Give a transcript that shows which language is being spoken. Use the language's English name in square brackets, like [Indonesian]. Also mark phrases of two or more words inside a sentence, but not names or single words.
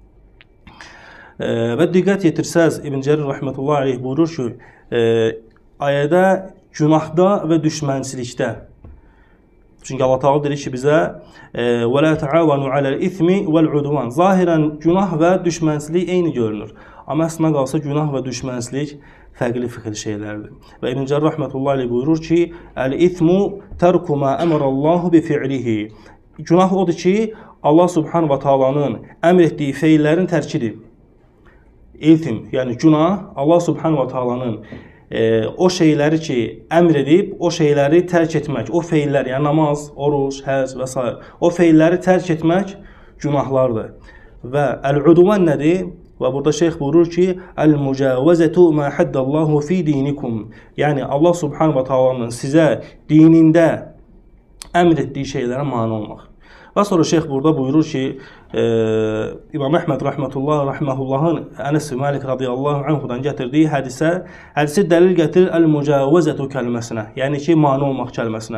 [Azerbaijani] Və diqqət yetirsəz, İbn Cərir [Arabic] رحمة الله عليه [Azerbaijani] buyurur ki, ayədə günahda və düşmənçilikdə. Çünki Allah Taala deyir ki bizə [Arabic] ولا تعاونوا على الإثم والعدوان. [Azerbaijani] Zahirən günah və düşmənçilik eyni görünür. Amma əslində qalsa günah və düşmənçilik fərqli şeylərdir. Və İbn Cərir [Arabic] رحمة الله عليه [Azerbaijani] buyurur ki, [Arabic] الإثم ترك ما أمر الله بفعله. [Azerbaijani] Günah odur ki, Allah [Arabic] سبحانه وتعالى [Azerbaijani] əmr etdiyi feillərin tərkidir. İltim, yəni günah, Allah [Arabic] سبحانه وتعالى [Azerbaijani] o şeyləri ki, əmr edib, o şeyləri tərk etmək, o feillər, yəni namaz, oruç, həc və s. O feilləri tərk etmək günahlardır. Və əl-udvan nədir? Və burada şeyx buyurur ki, [Arabic] "المجاوزة ما حده الله في دينكم." [Azerbaijani] Yəni Allah [Arabic] سبحانه وتعالى [Azerbaijani] sizə dinində əmr etdiyi şeylərə mane olmaq. Və sonra şeyx burada buyurur ki, İmam Əhməd rahmehullahın Ənes bin Malik [Arabic] رضي الله عنه [Azerbaijani] gətirdiyi hədisi dəlil gətirir əl-mücavazatu kəlməsinə, yəni ki, mane olmaq kəlməsinə.